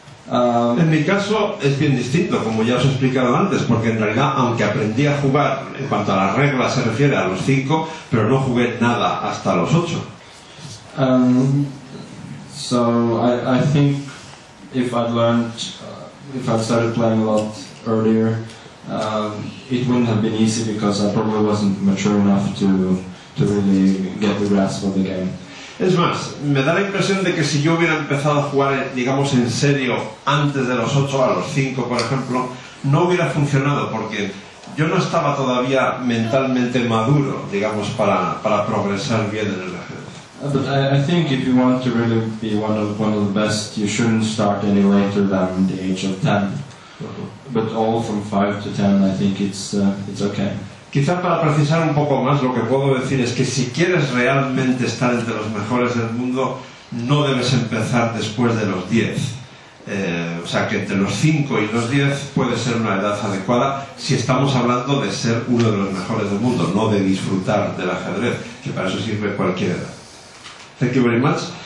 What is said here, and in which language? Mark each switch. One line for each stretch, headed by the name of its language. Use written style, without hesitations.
Spanish: En mi caso es bien distinto, como ya os he explicado antes, porque en realidad, aunque aprendí a jugar en cuanto a las reglas se refiere a los 5, pero no jugué nada hasta los 8.
English: So I think if I'd learned, if I'd started playing a lot earlier, it wouldn't have been easy because I probably wasn't mature enough to really get the grasp of the game.
Spanish: Es más, me da la impresión de que si yo hubiera empezado a jugar, digamos, en serio antes de los 8, a los 5, por ejemplo, no hubiera funcionado porque yo no estaba todavía mentalmente maduro, digamos, para progresar bien en el ajedrez.
English: But I think if you want to really be one of the best, you shouldn't start any later than the age of 10. But all from 5 to 10, I think it's okay.
Spanish: Quizá para precisar un poco más, lo que puedo decir es que si quieres realmente estar entre los mejores del mundo, no debes empezar después de los 10. O sea que entre los 5 y los 10 puede ser una edad adecuada si estamos hablando de ser uno de los mejores del mundo, no de disfrutar del ajedrez, que para eso sirve cualquier edad.
English: Thank you very much.